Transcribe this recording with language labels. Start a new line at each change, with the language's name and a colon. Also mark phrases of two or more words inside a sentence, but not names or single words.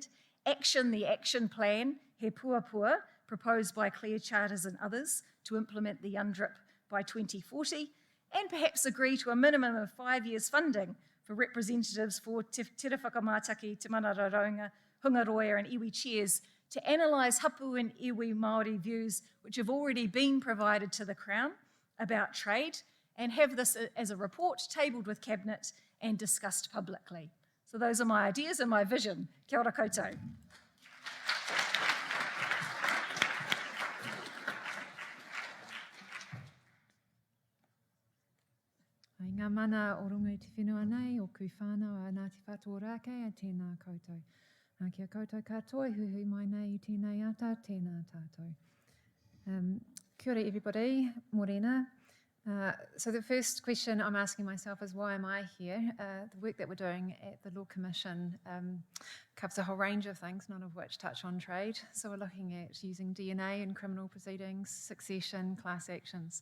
English: Action the action plan, he puapua, proposed by Clear Charters and others to implement the UNDRIP by 2040, and perhaps agree to a minimum of 5 years funding for representatives for Te Whakamātaki, Te Manararonga, Hungaroia and iwi chairs to analyse hapu and
Māori: iwi Māori
English: views which have already been provided to the Crown about trade, and have this as a report tabled with Cabinet and discussed publicly. So those are my ideas and my vision.
Māori: Kia ora koutou. Ai ngā mana o runga i te whenua nei, o ku whānau a Ngāti Whātua Rākei a tēnā koutou. Kia koutou katoa, hui mai nei i tēnei ata, tēnā tātou. Kia ora everybody, morena.
English: So the first question I'm asking myself is, why am I here? The work that we're doing at the Law Commission covers a whole range of things, none of which touch on trade. So we're looking at using DNA in criminal proceedings, succession, class actions.